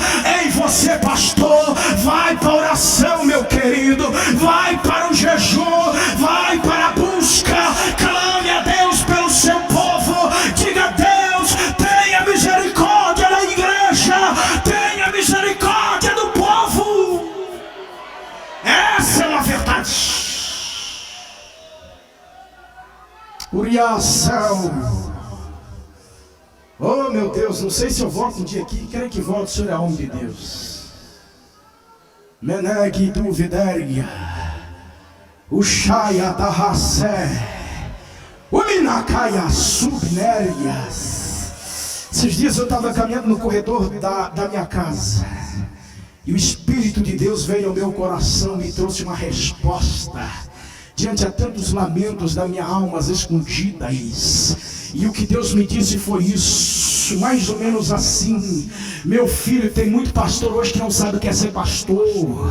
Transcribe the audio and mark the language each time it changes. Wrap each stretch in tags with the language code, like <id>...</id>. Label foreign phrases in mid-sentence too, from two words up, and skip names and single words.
<pt>Ei, você pastor, vai para a oração, meu querido, vai para o jejum, vai para a busca, clame a Deus pelo seu povo, diga: Deus, tenha misericórdia da igreja, tenha misericórdia do povo. Essa é uma verdade. Uriação. Oh meu Deus, não sei se eu volto um dia aqui. Quero que volte, o senhor é homem de Deus. Meneg duvidaria. O Shaya da Hassé. O Minakaya subnérias. Esses dias eu estava caminhando no corredor da minha casa. E o Espírito de Deus veio ao meu coração e trouxe uma resposta. Diante a tantos lamentos da minha alma escondidas. E o que Deus me disse foi isso, mais ou menos assim: meu filho, tem muito pastor hoje que não sabe o que é ser pastor.</pt>